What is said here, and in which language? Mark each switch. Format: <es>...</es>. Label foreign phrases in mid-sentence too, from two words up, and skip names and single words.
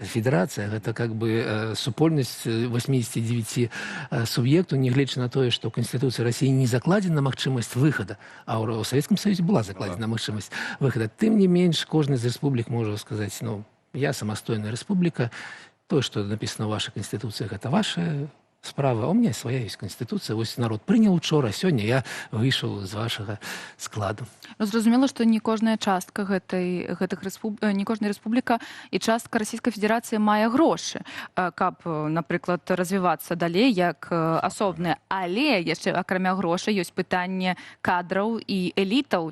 <be>федэрацыя, гэта</be> <ru>как бы</ru> <be>супольнасць 89 суб'ектаў, нягледзячы на тое, што ў Канстытуцыі Расіі не закладзена магчымасць выхада, а ў Савецкім Саюзе была закладзена магчымасць выхада. Тым не менш, кожны з рэспублік можа сказаць, ну, я самастойная рэспубліка, тое, што напісана ў вашай Канстытуцыі, гэта ваша справа,</be> <ru>а у меня своя есть конституция.</ru> <be>Вось народ прыняў учора, сёння я выйшаў з вашага складу. Ну, зразумела, што не кожная частка не кожная рэспубліка і частка Расійскай Федэрацыі мае грошы, каб, напрыклад, развівацца далей як асобныя. Але яшчэ акрамя грошай ёсць пытанне кадраў і элітаў.</be>